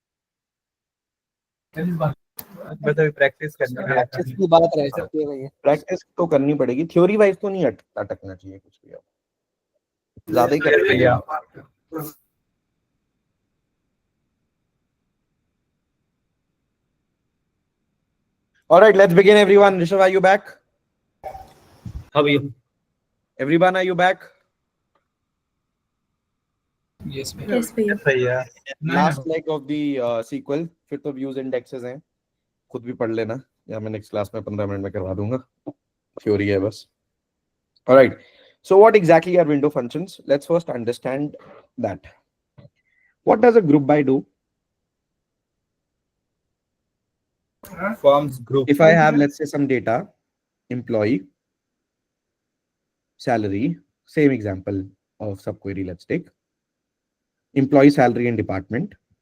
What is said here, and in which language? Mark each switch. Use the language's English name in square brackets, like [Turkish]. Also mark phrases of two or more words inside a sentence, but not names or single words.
[Hindi] बस अभी प्रैक्टिस करनी है. प्रैक्टिस की बात रह सकती है भैया. प्रैक्टिस तो करनी पड़ेगी. [English] theory wise [Hindi] तो नहीं अटकना चाहिए कुछ भी. आप ज्यादा ही कर भैया. [English] All right, let's begin everyone. Rishabh, are you back? [Hindi] हाँ भैया. [English] Everyone, are you back? [Hindi] यस भैया. भैया [English] Last leg of the sequel. [Hindi] फिर तो [English] views indexes [Hindi] हैं, खुद भी पढ़ लेना, या मैं [English] next class [Hindi] में 15 मिनट में करवा दूंगा. थ्योरी है बस. [English] All right. So what exactly are window functions? Let's first understand that. What does a group by do? forms group. If I have, let's say, some data, employee, salary, same example of subquery, let's take employee, salary and department.